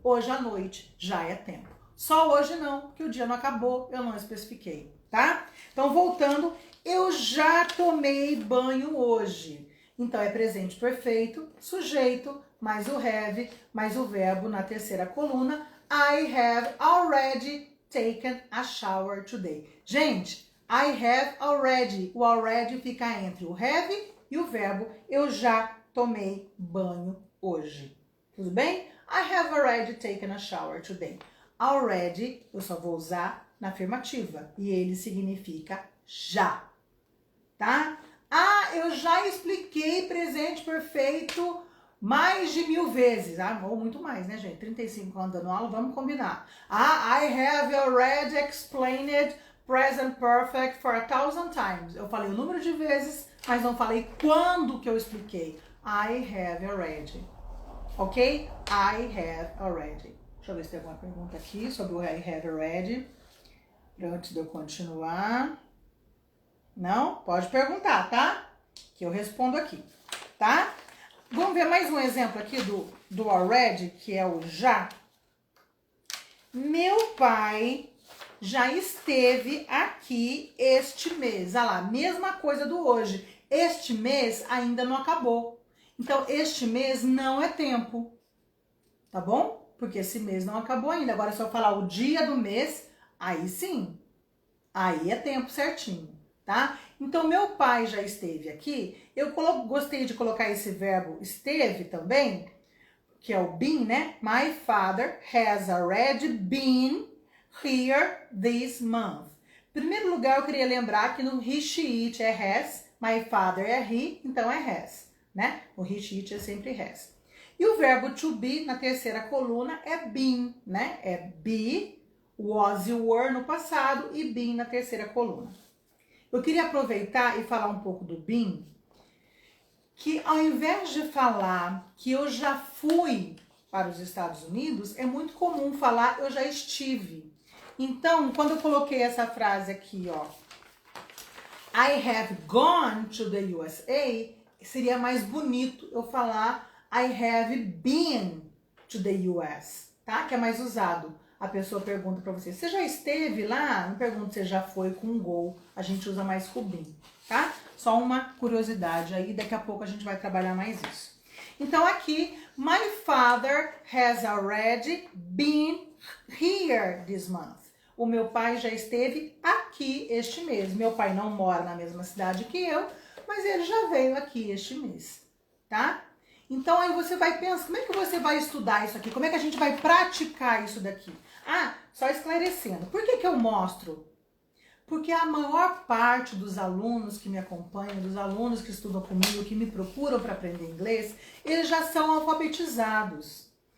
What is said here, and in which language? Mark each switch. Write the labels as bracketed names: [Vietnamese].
[Portuguese] Hoje à noite, já é tempo. Só hoje não, porque o dia não acabou, eu não especifiquei, tá? Então, voltando, eu já tomei banho hoje. Então, é presente perfeito, sujeito, mais o have, mais o verbo na terceira coluna. [English] I have already taken a shower today. [Portuguese] Gente, [English] I have already. [Portuguese] O already fica entre o have e o verbo. Eu já tomei banho hoje. Tudo bem? [English] I have already taken a shower today. [Portuguese] Already, eu só vou usar na afirmativa. E ele significa já. Tá? Eu já expliquei presente perfeito mais de 1000 vezes. Ou muito mais, né, gente? 35 anos dando aula, vamos combinar. [English] I have already explained present perfect for 1000 times. [Portuguese] Eu falei o número de vezes, mas não falei quando que eu expliquei. [English] I have already. Ok? I have already. [Portuguese] Deixa eu ver se tem alguma pergunta aqui sobre o [English] I have already. [Portuguese] Antes de eu continuar. Não? Pode perguntar, tá? Que eu respondo aqui, tá? Vamos ver mais um exemplo aqui do already, que é o já. Meu pai já esteve aqui este mês. Olha lá, mesma coisa do hoje. Este mês ainda não acabou. Então, este mês não é tempo. Tá bom? Porque esse mês não acabou ainda. Agora, se eu falar o dia do mês, aí sim. Aí é tempo certinho, tá? Então, meu pai já esteve aqui. Eu gostei de colocar esse verbo esteve também, que é o been, né? [English] My father has already been here this month. [Portuguese] Em primeiro lugar, eu queria lembrar que no he, she, it é has, my father é he, então é has, né? O he, she, it é sempre has. E o verbo to be, na terceira coluna, é been, né? É be, was e were no passado e been na terceira coluna. Eu queria aproveitar e falar um pouco do been, que ao invés de falar que eu já fui para os Estados Unidos, é muito comum falar eu já estive. Então, quando eu coloquei essa frase aqui, ó, [English] I have gone to the USA, [Portuguese] seria mais bonito eu falar [English] I have been to the US, [Portuguese] tá? Que é mais usado. A pessoa pergunta para você, você já esteve lá? Não pergunta se já foi com go, a gente usa mais com been, tá? Só uma curiosidade aí, daqui a pouco a gente vai trabalhar mais isso. Então aqui, [English] my father has already been here this month. [Portuguese] O meu pai já esteve aqui este mês. Meu pai não mora na mesma cidade que eu, mas ele já veio aqui este mês, tá? Então aí você vai pensar, como é que você vai estudar isso aqui? Como é que a gente vai praticar isso daqui? Ah, só esclarecendo. Por que eu mostro? Porque a maior parte dos alunos que me acompanham, dos alunos que estudam comigo, que me procuram para aprender inglês, eles já são alfabetizados.